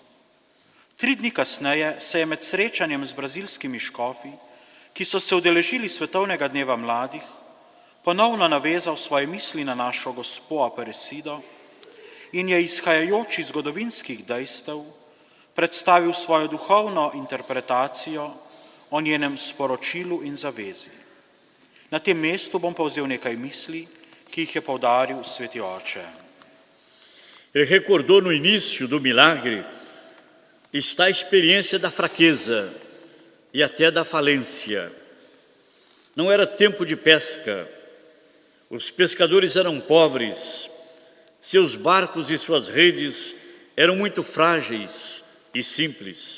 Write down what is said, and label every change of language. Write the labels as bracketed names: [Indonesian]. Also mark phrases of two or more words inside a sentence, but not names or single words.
[Slovenian] 3 dni kasneje se je med srečanjem z brazilskimi škofi, ki so se udeležili Svetovnega dneva mladih, ponovno navezal svoje misli na našo gospo Aparecido in je izhajajoč iz zgodovinskih dejstev predstavil svojo duhovno interpretacijo o njenem sporočilu in zavezi. Na tem mestu bom povzel nekaj misli, que jih je poudaril Sveti Oče. [Portuguese] Ele recordou no início do milagre está a experiência da fraqueza e até da falência. Não era tempo de pesca, os pescadores eram pobres, seus barcos e suas redes eram muito frágeis e simples.